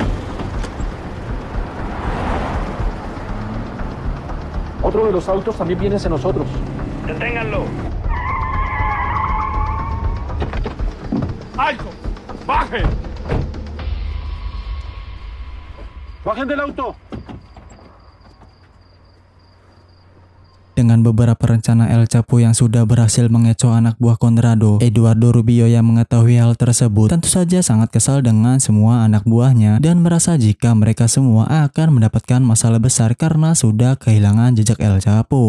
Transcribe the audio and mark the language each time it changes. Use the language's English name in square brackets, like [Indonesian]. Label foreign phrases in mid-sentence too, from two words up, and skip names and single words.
[Spanish] Otro de los autos también viene hacia nosotros. Deténganlo. ¡Alto! ¡Bajen! ¡Bajen del auto! [Indonesian] Dengan beberapa rencana El Chapo yang sudah berhasil mengecoh anak buah Conrado, Eduardo Rubio yang mengetahui hal tersebut tentu saja sangat kesal dengan semua anak buahnya dan merasa jika mereka semua akan mendapatkan masalah besar karena sudah kehilangan jejak El Chapo.